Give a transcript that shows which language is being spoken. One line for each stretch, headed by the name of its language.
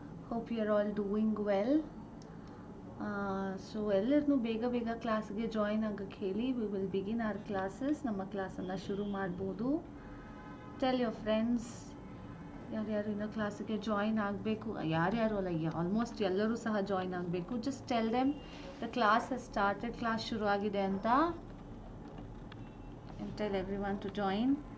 English: Hope you are all doing well.
Kannada: So ಎಲ್ಲರನ್ನು ಬೇಗ ಕ್ಲಾಸ್ಗೆ ಜಾಯಿನ್ ಆಗಕ್ಕೆ ಹೇಳಿ.
English: We will begin our classes.
Kannada: ನಮ್ಮ ಕ್ಲಾಸನ್ನು ಶುರು ಮಾಡ್ಬೋದು.
English: Tell your friends.
Kannada: ಯಾರ್ಯಾರು ಇನ್ನೂ ಕ್ಲಾಸಿಗೆ ಜಾಯಿನ್ ಆಗಬೇಕು, ಯಾರ್ಯಾರು ಅಲ್ಲ, ಆಲ್ಮೋಸ್ಟ್ ಎಲ್ಲರೂ ಸಹ ಜಾಯಿನ್ ಆಗಬೇಕು.
English: Just tell them the class has started,
Kannada: class ಶುರು ಆಗಿದೆ ಅಂತ.
English: And tell everyone to join.